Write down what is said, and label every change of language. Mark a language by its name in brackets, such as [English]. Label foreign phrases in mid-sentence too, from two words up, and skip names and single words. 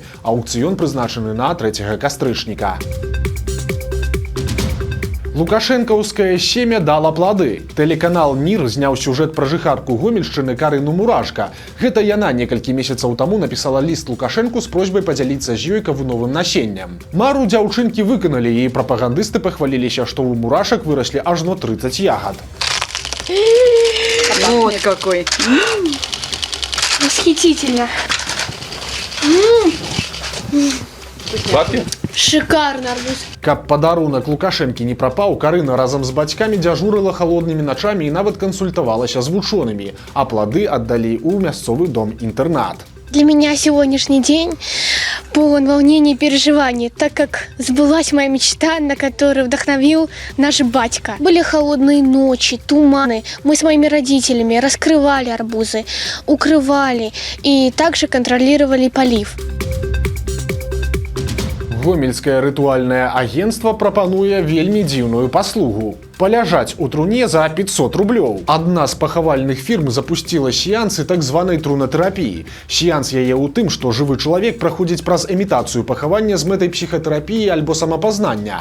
[Belarusian] Аўкцыён прызначаны на 3 кастрычніка. Лукашэнкаўскае семя дала плады. Тэлеканал «Мір» зняў сюжэт пра жыхарку Гомельшчыны Карыну Мурашка. Гэта яна некалькі месяцаў таму напісала ліст Лукашэнку з просьбай падзяліцца з ёй кавуновым насеннем. Мару дзяўчынкі выканалі, і прапагандысты пахваліліся, што ў мурашак выраслі ажно 30 ягад. [Russian] Вот какой! Восхитительно. Сладкий? Шикарно, арбуз. [Belarusian] Каб падарунак Лукашэнкі не прапаў, Карына разам з бацькамі дзяжурыла халоднымі начамі і нават кансультавалася з вучонымі, а плады аддалі ў мясцовы дом-інтэрнат. [Russian] Для меня сегодняшний день полон волнений и переживаний, так как сбылась моя мечта, на которую вдохновил наш батька. Были холодные ночи, туманы. Мы с моими родителями раскрывали арбузы, укрывали и также контролировали полив. [Belarusian] Гомельскае рытуальнае агенцтва прапануе вельмі дзіўную паслугу. Паляжаць у труне за 500 рублёў. Адна з пахавальных фірм запусціла сеансы так званай трунатэрапіі. Сеанс яе ў тым, што жывы чалавек праходзіць праз імітацыю пахавання з мэтай псіхатэрапіі альбо самапазнання.